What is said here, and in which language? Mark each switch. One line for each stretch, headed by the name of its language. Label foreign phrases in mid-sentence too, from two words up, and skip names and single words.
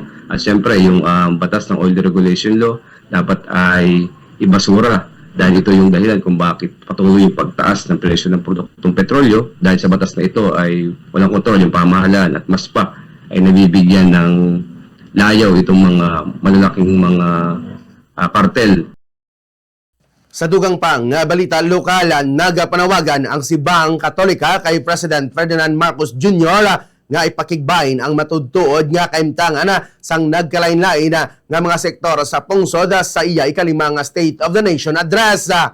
Filipino: At syempre, yung batas ng
English: oil deregulation law,
Filipino: dapat ay ibasura dahil ito yung dahilan kung bakit patuloy yung pagtaas ng presyo ng produktong petrolyo dahil sa batas na ito ay walang kontrol yung pamahalaan at mas pa ay nabibigyan ng layaw itong mga malalaking mga kartel.
Hiligaynon: Sa dugang pang nga balita lokalan, nagapanawagan ang Sibaang Katolika kay President Ferdinand Marcos Jr. nga ipakigbain ang matudtuod nga kahimtangan sang nagkalain-lain nga mga sektor sa pungsod sa iya ikalimang State of the Nation Address.